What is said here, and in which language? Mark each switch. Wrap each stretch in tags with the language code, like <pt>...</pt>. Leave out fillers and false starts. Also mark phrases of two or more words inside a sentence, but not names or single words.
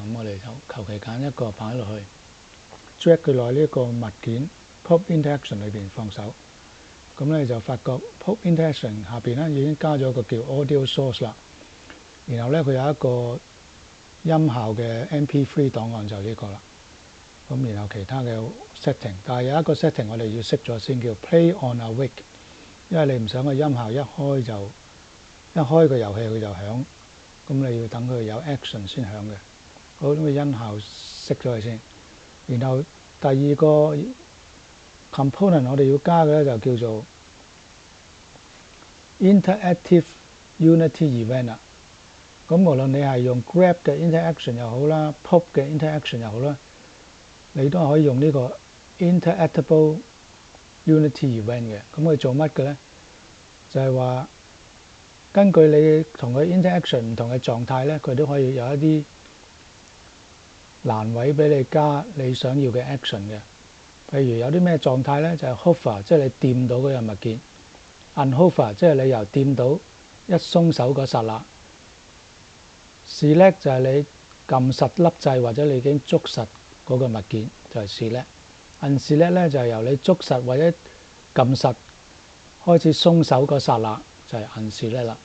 <yue>咁我哋就求其揀一個擺落去 ，drag 佢落呢個物件</yue> <en>pop interaction</en> <yue>裏邊放手。咁咧就發覺</yue> <en>pop interaction</en> <yue>下邊咧已經加咗個叫</yue> <en>audio source</en> <yue>啦。然後咧佢有一個音效嘅 MP3 檔案就呢個啦。咁然後其他嘅 setting， 但係有一個 setting 我哋要熄咗先，叫</yue> <en>play on awake，</en> <yue>因為你唔想個音效一開個遊戲佢就響，咁你要等佢有 action 先響嘅。好，咁個音效熄咗佢先。然後第二個 component 我哋要加嘅咧就叫做</yue> <en>interactive unity event</en> <yue>啦。咁無論你係用 grab 嘅 interaction 又好啦， pop 嘅 interaction 又好啦，你都可以用呢個</yue> <en>interactable unity event</en> <yue>嘅。咁佢做乜嘅咧？就係話根據你同佢 interaction 唔同嘅狀態咧，佢都可以有一啲欄位俾你加你想要嘅 action 嘅。譬如有啲咩狀態咧，就係 hover， 即係你掂到嗰樣物件 ；unhover， 即係你由掂到一鬆手嗰剎那 ；select 就係你撳實粒掣或者你已經捉實嗰個物件，就係 select；unselect 咧就係由你捉實或者撳實開始鬆手嗰剎那，就係 unselect 啦。</yue>